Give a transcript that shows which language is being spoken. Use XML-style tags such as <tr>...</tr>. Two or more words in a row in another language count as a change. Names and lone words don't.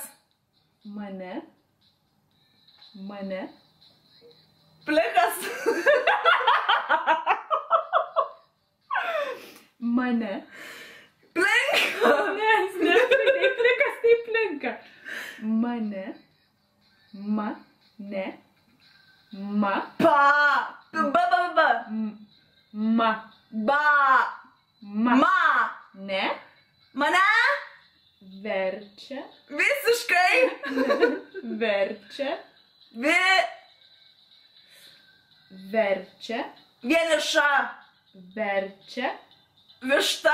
<lt>Mane. Mane. Plikas. Mane. Plinka. Ne, plikas tai plinka. Mane. Mane. Ma. Pa. Ba. Ma. Ba. Ma. Ma. Ne. Mane. Verčia. Visiškai. Verčia. Verčia. Vieniša. Verčia. Višta.</lt>